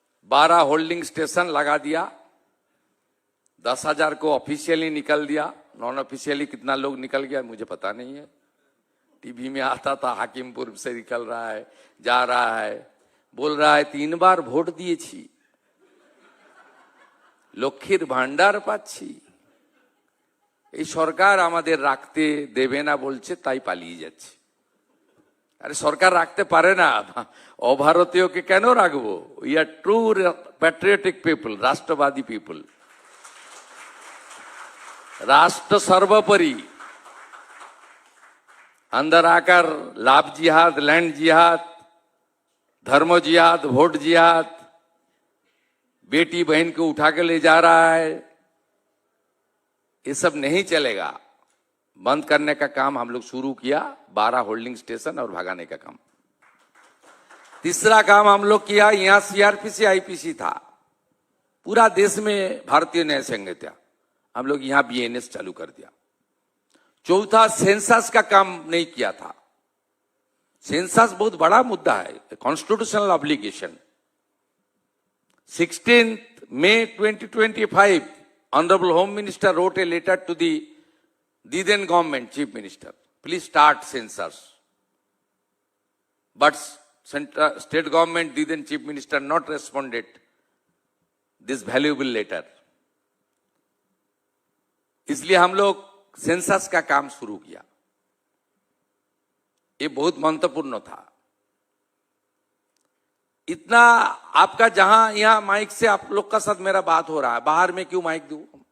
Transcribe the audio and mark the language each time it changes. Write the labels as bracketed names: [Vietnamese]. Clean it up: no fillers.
[Hindi] 12 holding station लगा दिया, 10,000 को ऑफिशियली निकल दिया, नॉन ऑफिशियली कितना लोग निकल गया मुझे पता नहीं है। टीवी में आता था हाकिमपुर से निकल रहा है, जा रहा है, बोल रहा है 3 बार [Bangla] ভোট দিয়েছি, লক্ষ্মীর ভান্ডার পাচ্ছি। এই সরকার আমাদের রাখতে দেবে না বলছে, তাই পালিয়ে যাচ্ছে। আরে সরকার রাখতে পারে না, অভারতীয়কে কেন রাখবো? [English] We are true patriotic people, রাষ্ট্রবাদী people. [Hindi] राष्ट्र सर्वोपरि, अंदर आकर लाभ जिहाद, लैंड जिहाद, धर्म जिहाद, वोट जिहाद, बेटी बहन को उठा के ले जा रहा है, ये सब नहीं चलेगा। बंद करने का काम हम लोग शुरू किया, 12 होल्डिंग स्टेशन और भगाने का काम। तीसरा काम हम लोग किया, यहां सीआरपीसी आईपीसी था, पूरा देश में भारतीय न्याय संहिता, हम लोग यहां बीएनएस चालू कर दिया। चौथा, सेंसस का काम नहीं किया था। सेंसस बहुत बड़ा मुद्दा है, constitutional obligation. [English] 16 May 2025, honourable home minister wrote a letter to the then government chief minister, please start census. But state government, then chief minister not responded this valuable letter. [Hindi] इसलिए हम लोग सेंसस का काम शुरू किया। ये बहुत महत्वपूर्ण था। इतना आपका जहां यहां माइक से आप लोग का साथ मेरा बात हो रहा है, बाहर में क्यों माइक दूं?